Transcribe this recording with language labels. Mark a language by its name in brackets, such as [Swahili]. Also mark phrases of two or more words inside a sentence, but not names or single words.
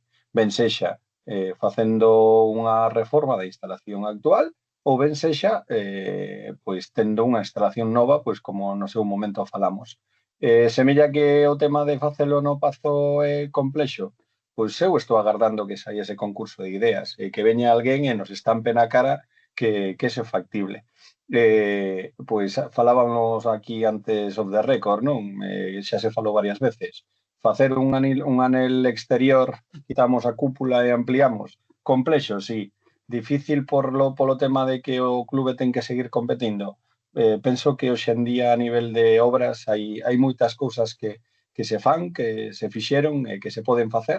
[Galician] Ben sexa facendo unha reforma da instalación actual ou ben sexa pois tendo unha instalación nova, pois como no seu momento falamos. Semella que o tema de facelo no Pazo é complexo, pois eu estou agardando que saia ese concurso de ideas e que veña alguén e nos estampe na cara que é factible. Pois falábamos aquí antes [English] of the record, [Galician] non? Xa se falou varias veces. Facer un anel exterior, quitamos a cúpula e ampliamos. Complexo, sí. Difícil polo tema de que o clube ten que seguir competindo. Penso que hoxe en día a nivel de obras hai moitas cousas que se fan, que se fixeron e que se poden facer.